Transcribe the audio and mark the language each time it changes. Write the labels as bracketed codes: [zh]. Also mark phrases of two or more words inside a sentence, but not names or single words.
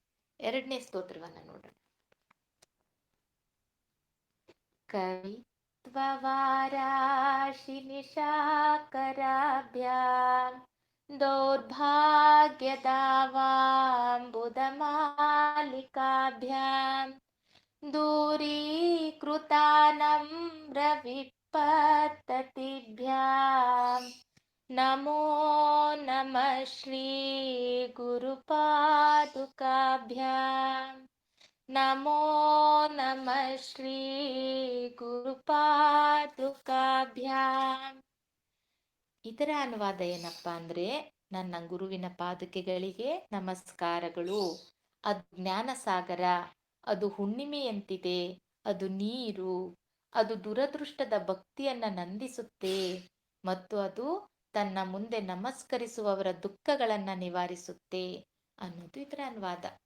[kn] ಎರಡನೇ ಸ್ತೋತ್ರವನ್ನ ನೋಡೋಣ. [sa] ಕವಿತ್ವವಾರಾಶಿ ನಿಶಾಕರಾಭ್ಯಾಂ ದೌರ್ಭಾಗ್ಯದಾವಾಂಬುಧಮಾಲಿಕಾಭ್ಯಾಂ दूरीकृतानम्रविपत्ततिभ्यां नमो नमः श्री गुरुपादुकाभ्यां नमो नमः श्री ಗುರುಪಾದುಕಾಭ್ಯಾಂ. [kn] ಇದರ ಅನುವಾದ ಏನಪ್ಪಾ ಅಂದ್ರೆ, ನನ್ನ ಗುರುವಿನ ಪಾದುಕೆಗಳಿಗೆ ನಮಸ್ಕಾರಗಳು. ಅದು ಜ್ಞಾನ ಸಾಗರ, ಅದು ಹುಣ್ಣಿಮೆಯಂತಿದೆ, ಅದು ನೀರು, ಅದು ದುರದೃಷ್ಟದ ಭಕ್ತಿಯನ್ನ ನಂದಿಸುತ್ತೆ ಮತ್ತು ಅದು ತನ್ನ ಮುಂದೆ ನಮಸ್ಕರಿಸುವವರ ದುಃಖಗಳನ್ನ ನಿವಾರಿಸುತ್ತೆ ಅನ್ನೋದು ಇದರ ಅನುವಾದ.